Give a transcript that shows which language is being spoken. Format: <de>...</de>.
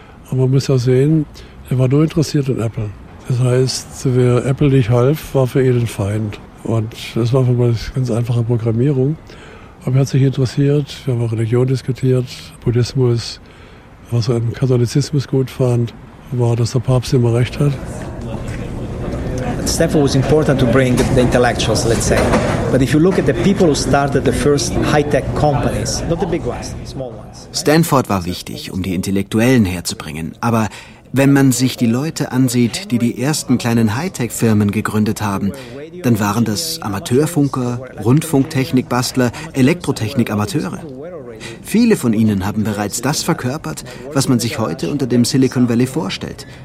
<de>Aber man muss ja sehen, er war nur interessiert in Apple. Das heißt, wer Apple nicht half, war für ihn ein Feind. Und das war von ganz einfacher Programmierung. Aber er hat sich interessiert, wir haben auch Religion diskutiert, Buddhismus, was er im Katholizismus gut fand, war, dass der Papst immer recht hat.</de> <en>Stefan was important to bring the intellectuals, let's say. But if you look at the people who started the first high-tech companies, not the big ones, small ones.</en> <de>Stanford war wichtig, um die Intellektuellen herzubringen. Aber wenn man sich die Leute ansieht, die die ersten kleinen High-Tech-Firmen gegründet haben, dann waren das Amateurfunker, Rundfunktechnik-Bastler, Elektrotechnik-Amateure. Viele von ihnen haben bereits das verkörpert, was man sich heute unter dem Silicon Valley vorstellt.</de>